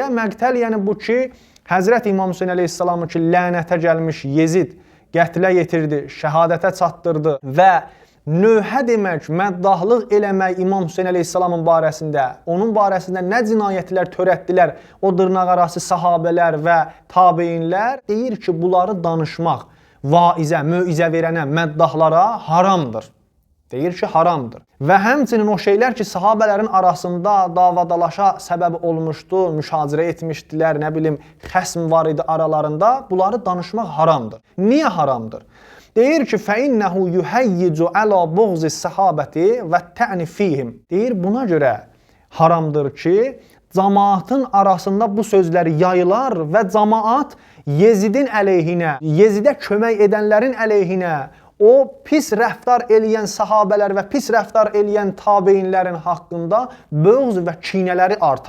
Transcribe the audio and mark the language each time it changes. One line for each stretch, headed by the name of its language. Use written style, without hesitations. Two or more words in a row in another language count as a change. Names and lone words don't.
Azerbaijani: Məqtəl yəni bu ki, Həzrəti İmam Hüseyn əleyhissalamı ki, lənətə gəlmiş Yezid qətlə yetirdi, şəhadətə çatdırdı və nöhə demək, məddahlıq eləmək İmam Hüseyn əleyhissalamın barəsində, onun barəsində nə cinayətlər törətdilər o dırnaqarası sahabələr və tabeinlər, deyir ki, bunları danışmaq vaizə, möizə verənə, məddahlara haramdır. Deyir ki, haramdır. Və həmçinin o şeylər ki, sahabələrin arasında davadalaşa səbəb olmuşdu, müşahirə etmişdilər, nə bilim, xəsm var idi aralarında, bunları danışmaq haramdır. Niyə haramdır? Deyir ki,
Arabic: فَإِنَّهُ يُحَيِّجُ عَلَى بُغْزِ السَّحَابَةِ وَالتَّعْنِ فِيهِمْ.
Azerbaijani: Deyir, buna görə haramdır ki, cəmaatın arasında bu sözləri yayılar və cəmaat Yezidin əleyhinə, Yezidə kömək edənlərin əleyhinə, o pis rəftar eləyən sahabələr və pis rəftar eləyən tabeinlərin haqqında böğz və kinələri artar.